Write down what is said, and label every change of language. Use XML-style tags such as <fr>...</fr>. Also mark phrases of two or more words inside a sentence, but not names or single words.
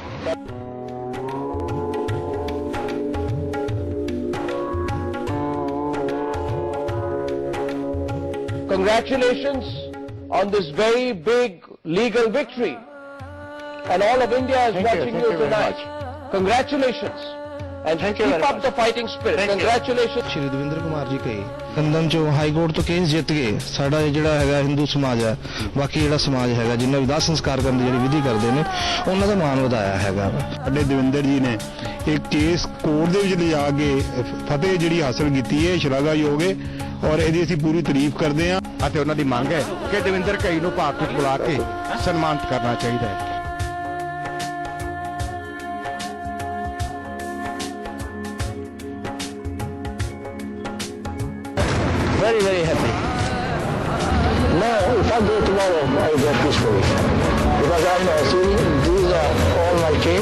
<en>Congratulations on this very big legal victory. And all of India is watching you tonight. Congratulations. And keep up the fighting spirit. Congratulations.</en> <pa>ਸ੍ਰੀ ਦਵਿੰਦਰ ਕੁਮਾਰ ਜੀ ਕਹੀ ਲੰਦਨ ਚੋ</pa> <en>High Court</en> <pa>ਤੋ ਕੇਸ ਜਿੱਤ ਗਏ ਸਾਡਾ ਜਿਹੜਾ ਹੈਗਾ ਹਿੰਦੂ ਸਮਾਜ ਹੈ ਬਾਕੀ ਜਿਹੜਾ ਸਮਾਜ ਹੈਗਾ ਜਿੰਨਾ ਭੀ ਦਾਹ ਸੰਸਕਾਰ ਕਰਨ ਦੀ ਜਿਹੜੀ ਵਿਧੀ ਕਰਦੇ ਨੇ ਉਨ੍ਹਾਂ ਦਾ ਮਾਨ ਵਧਾਇਆ ਹੈਗਾ ਸਾਡੇ ਦਵਿੰਦਰ ਜੀ ਨੇ ਇੱਕ ਕੇਸ ਕੋਰਟ ਦੇ ਵਿੱਚ ਲਿਜਾ ਕੇ ਫਤਿਹ ਜਿਹੜੀ ਹਾਸਲ ਕੀਤੀ ਹੈ ਸ਼ਲਾਘਾਯੋਗ ਹੈ ਔਰ ਇਹਦੀ ਅਸੀਂ ਪੂਰੀ ਤਾਰੀਫ ਕਰਦੇ ਹਾਂ ਅਤੇ ਉਹਨਾਂ ਦੀ ਮੰਗ ਹੈ ਕਿ ਦਵਿੰਦਰ ਘਈ ਨੂੰ ਭਾਰਤ ਵਿੱਚ ਬੁਲਾ ਕੇ ਸਨਮਾਨਿਤ ਕਰਨਾ ਚਾਹੀਦਾ ਹੈ</pa> <en>Very, very happy. Now, if I go tomorrow, I will go peacefully. Because I know, see, these are all my team.</en>